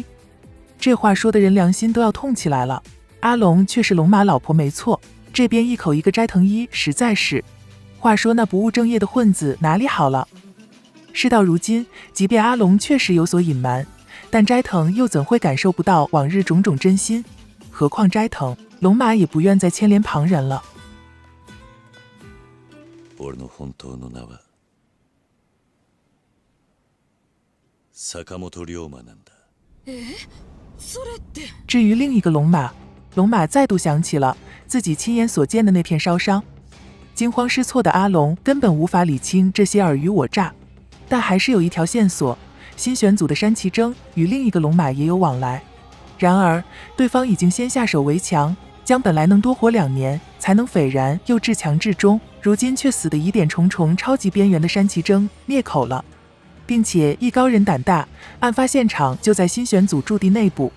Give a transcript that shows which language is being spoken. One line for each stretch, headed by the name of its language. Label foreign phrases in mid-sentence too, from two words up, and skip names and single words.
Chinese: 这话说的人良心都要痛起来了。阿龙却是龙马老婆没错，这边一口一个斋藤一，实在是……话说那不务正业的混子哪里好了？事到如今，即便阿龙确实有所隐瞒，但斋藤又怎会感受不到往日种种真心？何况斋藤，龙马也不愿再牵连旁人了。
Japanese: 俺の本当の名は坂本龍馬なんだ。それって…
Chinese: 至于另一个龙马，龙马再度想起了自己亲眼所见的那片烧伤。惊慌失措的阿龙根本无法理清这些尔虞我诈，但还是有一条线索：新选组的山崎征与另一个龙马也有往来。然而，对方已经先下手为强，将本来能多活2年才能斐然又至强至忠，如今却死得疑点重重、超级边缘的山崎征灭口了，并且艺高人胆大，案发现场就在新选组驻地内部。